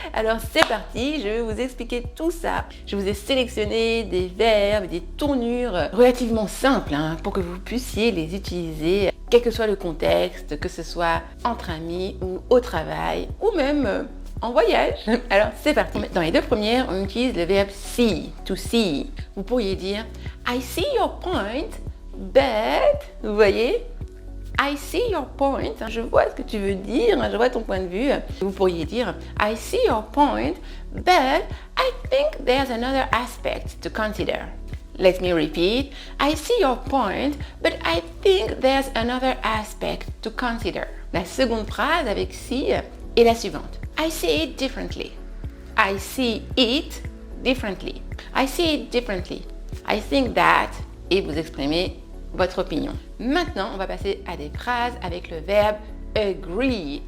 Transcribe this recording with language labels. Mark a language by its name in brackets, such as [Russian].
[French] Alors c'est parti, je vais vous expliquer tout ça. Je vous ai sélectionné des verbes, des tournures relativement simples pour que vous puissiez les utiliser, quel que soit le contexte, que ce soit entre amis ou au travail, ou même en voyage. Alors c'est parti. Dans les deux premières, on utilise le verbe see, to see. Vous pourriez dire [English] I see your point, but, [French] vous voyez, [English] I see your point, [French] je vois ce que tu veux dire, je vois ton point de vue. Vous pourriez dire [English] I see your point, but I think there's another aspect to consider. Let me repeat. I see your point, but I think there's another aspect to consider. [French] La seconde phrase avec see est la suivante. [English] I see it differently. I see it differently. I see it differently. I think that, [French] et vous exprimez votre opinion. Maintenant, on va passer à des phrases avec le verbe agree.